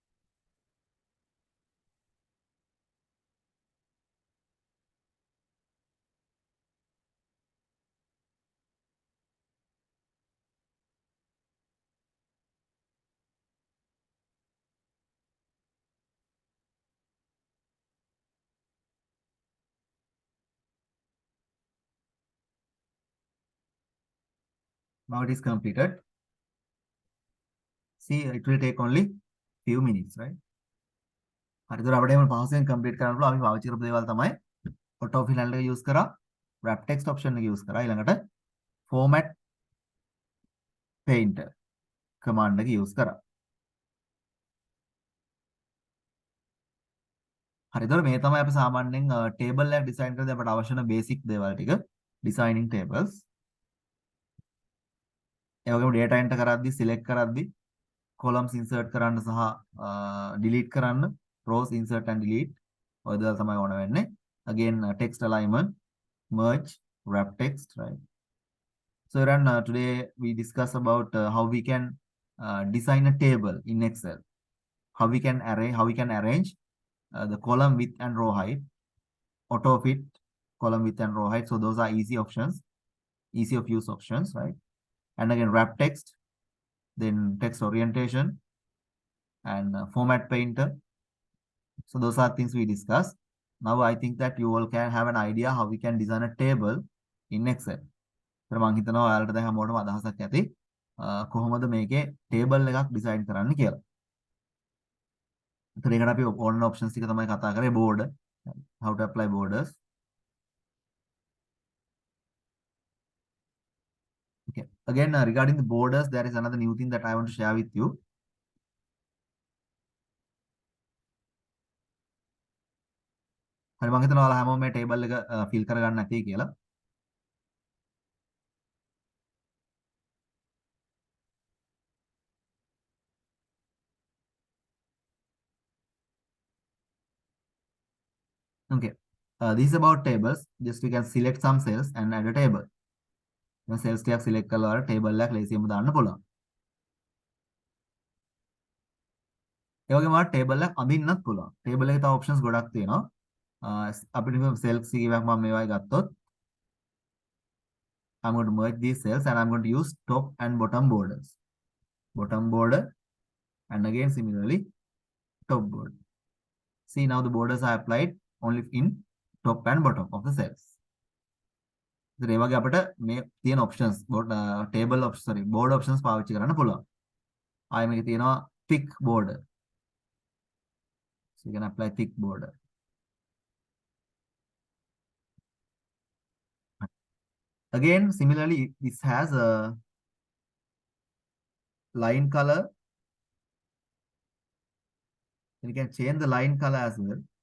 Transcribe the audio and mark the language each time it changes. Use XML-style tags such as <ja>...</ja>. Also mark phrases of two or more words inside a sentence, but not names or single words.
<en>Now it is completed. See, it will take only few minutes, right?</en> <si>හරිද? අපිට පහසෙන් complete කරන්න පුළුවන්. අපි පාවිච්චි කරපු දේවල් තමයි</si> <en>auto fill</en> <si>එක use කරා,</si> <en>wrap text option</en> <si>එක use කරා, ඊළඟට</si> <en>format painter command</en> <si>එක use කරා. හරි. ඒතකොට මේ තමයි අපි සාමාන්‍යයෙන් table එක design කරද්දී අපට අවශ්‍ය වෙන basic දේවල් ටික,</si> <en>designing tables.</en> <si>ඒ වගේම</si> <en>data enter</en> <si>කරද්දී select කරද්දී</si> <en>columns insert</en> <si>කරන්න සහ delete කරන්න,</si> <en>rows insert and delete</en> <si>ඔය දේවල් තමයි ඕන වෙන්නේ.</si> <en>Again, text alignment, merge, wrap text, right? So Aaron, today we discuss about how we can design a table in Excel. How we can arrange the column width and row height, auto fit, column width and row height. So those are easy options, easy of use options, right? And again, wrap text, then text orientation, and format painter. So those are things we discussed. Now I think that you all can have an idea how we can design a table in Excel.</en> <si>So මම හිතනවා ඔයාලට දැන් හැමෝටම අදහසක් ඇති කොහොමද මේකේ table එකක් design කරන්න කියලා. ඒතර ඒකට අපි ඕන options ටික තමයි කතා කරේ.</si> <en>border, how to apply borders. Okay. Again, regarding the borders, there is another new thing that I want to share with you.</en> <si>හරි, මම හිතනවා ඔයාලා හැමෝම මේ table එක fill කරගන්න නැති කියලා. Okay.</si> <en>This is about tables. Just we can select some cells and add a table.</en> <si>Then cells ටිකක් select කරලා table එකක් ලේසියෙන්ම දාන්න පුළුවන්. ඒ වගේම ඔයාලා table එකක් අඳින්නත් පුළුවන්. table එකේ තව options ගොඩක් තියෙනවා. අපිට cells කීයක් මම මේවායි ගත්තොත්</si> <en>I'm going to merge these cells and I'm going to use top and bottom borders. Bottom border and again similarly top border. See, now the borders are applied only in top and bottom of the cells.</en> <si>ඒ වගේ අපිට මේ තියෙන options</si> <en>table options board options</en> <si>පාවිච්චි කරන්න පුළුවන්. ආයෙ මේකේ තියෙනවා</si> <en>thick border. So you can apply thick border. Again, similarly, this has a line color. And you can change the line color as well.</en>